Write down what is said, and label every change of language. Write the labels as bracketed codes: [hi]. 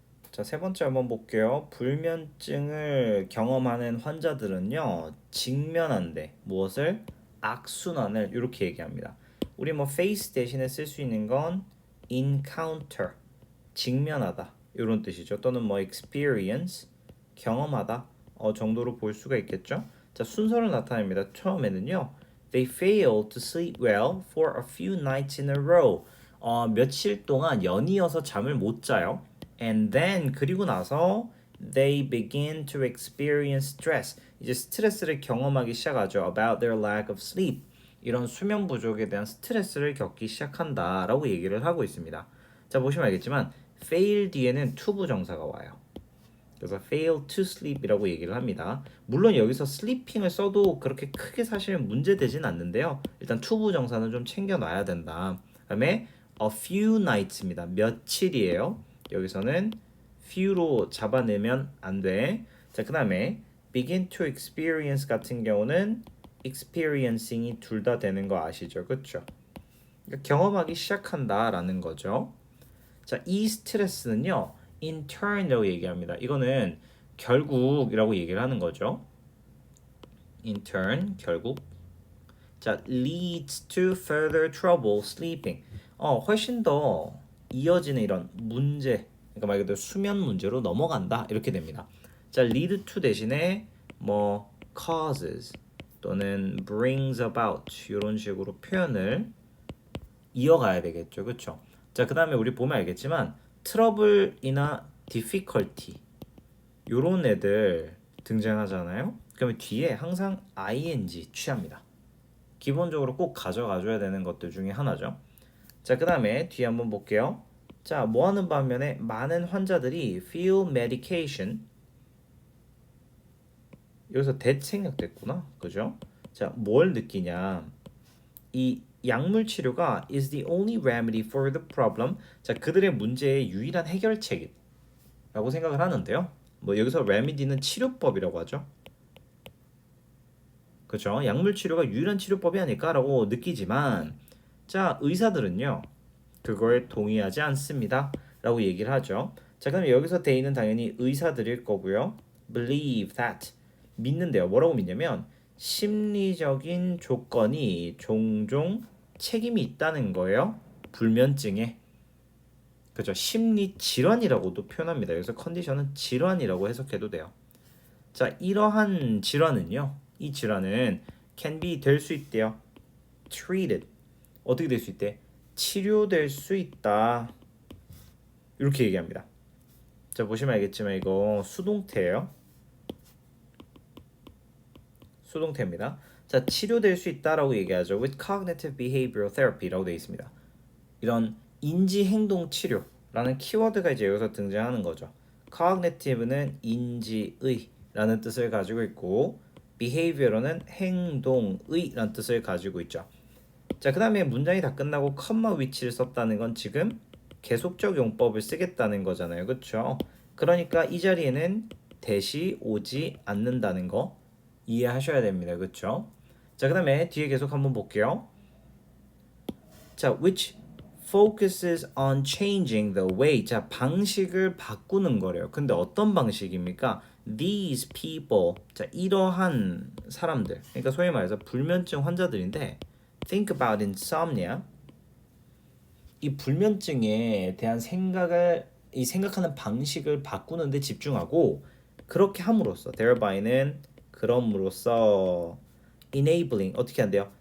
[ko] 자, 세 번째 한번 볼게요. 불면증을 경험하는 환자들은요 직면한대 무엇을? 악순환을 이렇게 얘기합니다. 우리 뭐 face 대신에 쓸 수 있는 건 encounter 직면하다 이런 뜻이죠. 또는 뭐 experience 경험하다 정도로 볼 수가 있겠죠. 자, 순서를 나타냅니다. 처음에는요 [en] they failed to sleep well for a few nights in a row. [ko] 며칠 동안 연이어서 잠을 못 자요. [en] And then [ko] 그리고 나서 [en] they begin to experience stress. [ko] 이제 스트레스를 경험하기 시작하죠. [en] About their lack of sleep. [ko] 이런 수면 부족에 대한 스트레스를 겪기 시작한다라고 얘기를 하고 있습니다. 자, 보시면 알겠지만 fail 뒤에는 to 부정사가 와요. 그래서 fail to sleep이라고 얘기를 합니다. 물론 여기서 sleeping을 써도 그렇게 크게 사실 문제되진 않는데요. 일단 to 부정사는 좀 챙겨놔야 된다. 그다음에 a few nights입니다. 며칠이에요. 여기서는 few로 잡아내면 안 돼. 자, 그다음에 begin to experience 같은 경우는 experiencing이 둘 다 되는 거 아시죠? 그렇죠? 그러니까 경험하기 시작한다라는 거죠. 자, 이 스트레스는요. in turn이라고 얘기합니다. 이거는 결국이라고 얘기를 하는 거죠. [en] in turn, 결국. 자, leads to further trouble sleeping. [ko] 훨씬 더 이어지는 이런 문제, 그러니까 말 그대로 수면 문제로 넘어간다 이렇게 됩니다. 자, lead to 대신에 뭐 causes 또는 brings about 이런 식으로 표현을 이어가야 되겠죠, 그렇죠? 자, 그 다음에 우리 보면 알겠지만 트러블이나 difficulty 요런 애들 등장하잖아요. 그러면 뒤에 항상 ing 취합니다. 기본적으로 꼭 가져가줘야 되는 것들 중에 하나죠. 자, 그 다음에 뒤에 한번 볼게요. 자, 뭐 하는 반면에 많은 환자들이 [en] feel medication [ko] 여기서 that 생략됐구나. 그죠? 자, 뭘 느끼냐? 이 약물 치료가 [en] is the only remedy for the problem. [ko] 자, 그들의 문제의 유일한 해결책이라고 생각을 하는데요. 뭐 여기서 remedy는 치료법이라고 하죠. 그렇죠? 약물 치료가 유일한 치료법이 아닐까라고 느끼지만 자, 의사들은요. 그거에 동의하지 않습니다. 라고 얘기를 하죠. 자, 그럼 여기서 대의는 당연히 의사들일 거고요. [en] believe that [ko] 믿는데요. 뭐라고 믿냐면 심리적인 조건이 종종 책임이 있다는 거예요. 불면증에. 그죠? 심리 질환이라고도 표현합니다. 여기서 컨디션은 질환이라고 해석해도 돼요. 자, 이러한 질환은요. 이 질환은 [en] can be [ko] 될 수 있대요. treated. 어떻게 될 수 있대? 치료될 수 있다. 이렇게 얘기합니다. 자, 보시면 알겠지만 이거 수동태예요. 수동태입니다. 자, 치료될 수 있다라고 얘기하죠. [en] With cognitive behavioral therapy라고 [ko] 되어 있습니다. 이런 인지 행동 치료라는 키워드가 이제 여기서 등장하는 거죠. cognitive는 인지의라는 뜻을 가지고 있고 behavior는 행동의라는 뜻을 가지고 있죠. 자, 그 다음에 문장이 다 끝나고 컴마 위치를 썼다는 건 지금 계속적 용법을 쓰겠다는 거잖아요. 그렇죠? 그러니까 이 자리에는 대시 오지 않는다는 거 이해하셔야 됩니다. 그렇죠? 자, 그 다음에 뒤에 계속 한번 볼게요. [en] 자, which focuses on changing the way. [ko] 자, 방식을 바꾸는 거래요. 근데 어떤 방식입니까? [en] These people. [ko] 자, 이러한 사람들. 그러니까 소위 말해서 불면증 환자들인데 [en] think about insomnia. [ko] 이 불면증에 대한 이 생각하는 방식을 바꾸는 데 집중하고 그렇게 함으로써 thereby는 그럼으로써 enabling 어떻게 한대요?